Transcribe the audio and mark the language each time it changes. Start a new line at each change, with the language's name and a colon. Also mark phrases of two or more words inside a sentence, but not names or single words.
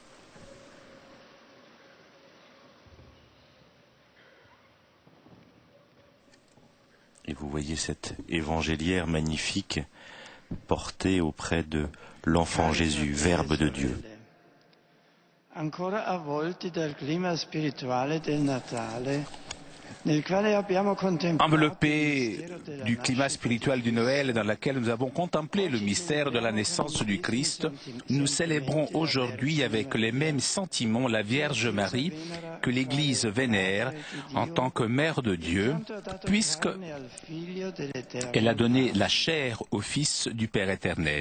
French: Et vous voyez cette évangéliaire magnifique portée auprès de l'enfant Jésus, Verbe de Dieu.
Italian: Ancora avvolti dal clima spirituale del Natale,
French: enveloppé du climat spirituel du Noël dans lequel nous avons contemplé le mystère de la naissance du Christ, nous célébrons aujourd'hui avec les mêmes sentiments la Vierge Marie que l'Église vénère en tant que Mère de Dieu, puisqu'elle a donné la chair au Fils du Père éternel.